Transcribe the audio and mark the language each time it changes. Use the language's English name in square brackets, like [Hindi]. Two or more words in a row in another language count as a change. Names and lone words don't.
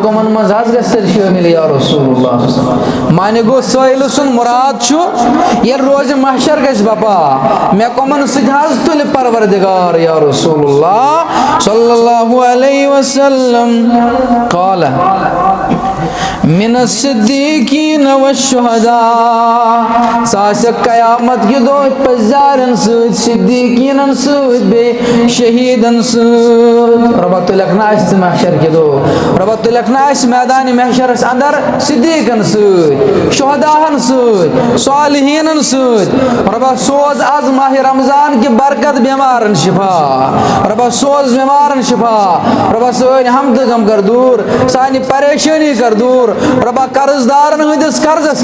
[Kashmiri] کٕمن منٛز حظ گژھِ تیٚلہِ شٲمِل [Arabic] یا رسول اللہ [Kashmiri] معنی گوٚو سٲیلہٕ سُنٛد مُراد چھُ ییٚلہِ روزِ محشر گژھِ بپا مےٚ کٕمن سۭتۍ حظ تُلہِ پروردگار [Arabic] یا رسول اللہ صلی اللہ علیہ وسلم قال من الصدیقین والشہداء [Kashmiri] سُہ آسہِ قیامت کہِ دۄہ پٔزیٛارٮ۪ن سۭتۍ صدیقیٖنن سۭتۍ بیٚیہِ شہیٖدن سۭتۍ رۄبا تُلٮ۪کھ نہٕ اَسہِ تہِ محشر کہِ دۄہ رۄبا تُلٮ۪کھ نہٕ اَسہِ میدانِ محشرس انٛدر صدیٖقن سۭتۍ شہداہن سۭتۍ صالحیٖنن سۭتۍ رۄبا سوز آز ماہِ رمضان کہِ برکت بٮ۪مارن شفا رۄبا سوز بٮ۪مارن شفا رۄبا سٲنۍ ہم تہٕ غم کر دوٗر سانہِ پریشٲنی کر دوٗر رۄبا قرض دارن ہٕنٛدِس قرضس